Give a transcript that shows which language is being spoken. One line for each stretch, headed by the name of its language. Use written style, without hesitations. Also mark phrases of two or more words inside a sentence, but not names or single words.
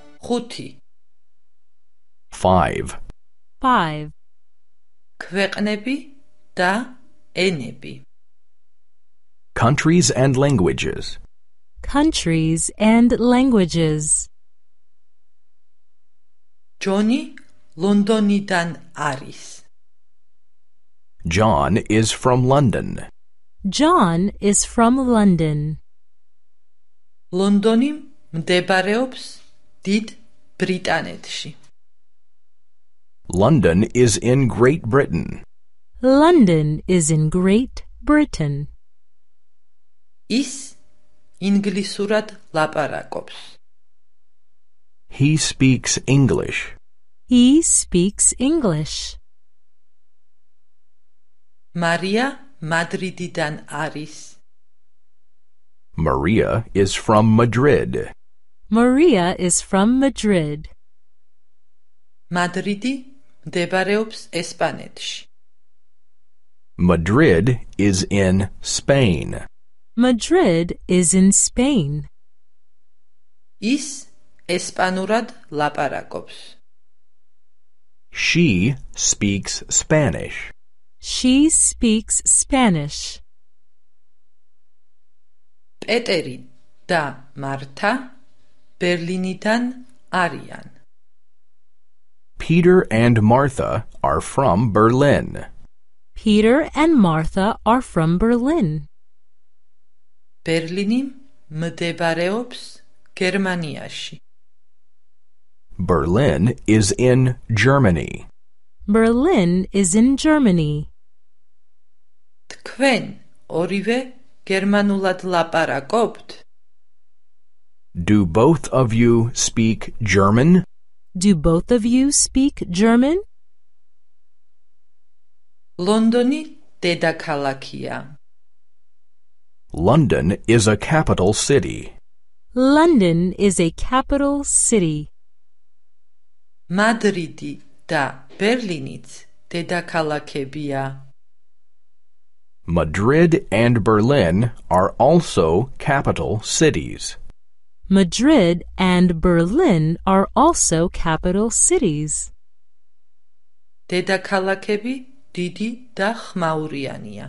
Georgian: ხუთი
English: 5. 5.
Georgian: ქვეყნები და ენები
English: Countries and languages. Countries and languages.
Georgian: ჯონი ლონდონიდან არის
English: John is from London. John is from London.
Georgian: ლონდონი მდებარეობს დიდ ბრიტანეთში
English: London is in Great Britain. London is in Great Britain.
Georgian: ის ინგლისურად ლაპარაკობს
English: He speaks English. He speaks English.
Georgian: მარია მადრიდიდან არის
English: Maria is from Madrid. Maria is from Madrid.
Georgian: მადრიდი მდებარეობს ესპანეთში
English: Madrid is in Spain. Madrid is in Spain.
Georgian: ის ესპანურად ლაპარაკობს
English: She speaks Spanish. She speaks Spanish.
Georgian: პეტერი და მართა ბერლინიდან არიან
English: Peter and Martha are from Berlin. Peter and Martha are from Berlin.
Georgian: ბერლინი მდებარეობს გერმანიაში
English: Berlin is in Germany. Berlin is in Germany.
Georgian: თქვენ ორივე გერმანულად ლაპარაკობთ?
English: Do both of you speak German? Do both of you speak German?
Georgian: ლონდონი დედაქალაქია.
English: London is a capital city. London is a capital city.
Georgian: მადრიდი და ბერლინიც დედაქალაქებია.
English: Madrid and Berlin are also capital cities. Madrid and Berlin are also capital cities.
Georgian: დედაქალაქები დიდი და ხმაურიანია.